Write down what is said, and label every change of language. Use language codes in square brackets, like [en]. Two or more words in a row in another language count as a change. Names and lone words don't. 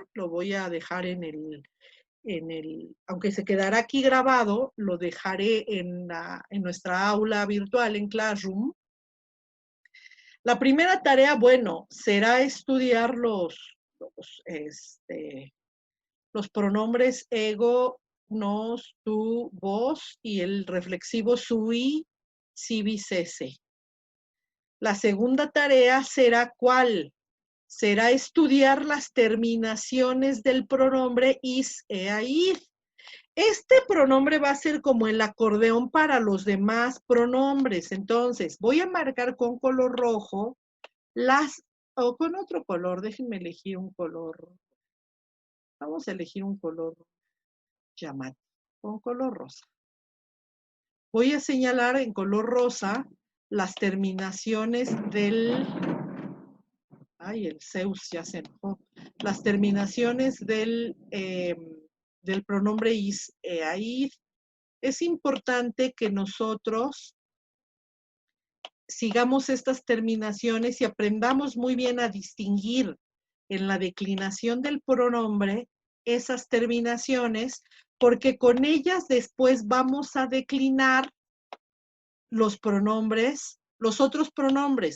[es] Lo voy a dejar en el, aunque se quedará aquí grabado, lo dejaré en nuestra aula virtual, en Classroom. La primera tarea, bueno, será estudiar los pronombres [la] ego, nos, tú, vos [es] y el reflexivo [la] sui, sibi, sese. [es] La segunda tarea será ¿cuál? Será estudiar las terminaciones del pronombre [la] is, ea, id. [es] Este pronombre va a ser como el acordeón para los demás pronombres. Entonces, voy a marcar con color rojo o con otro color. Déjenme elegir un color. Vamos a elegir un color llamativo, con color rosa. Voy a señalar en color rosa las terminaciones del... Ay, el Zeus ya se enojó. Las terminaciones del pronombre [la] is, ea, id. [es] Es importante que nosotros sigamos estas terminaciones y aprendamos muy bien a distinguir en la declinación del pronombre esas terminaciones, porque con ellas después vamos a declinar los pronombres, los otros pronombres.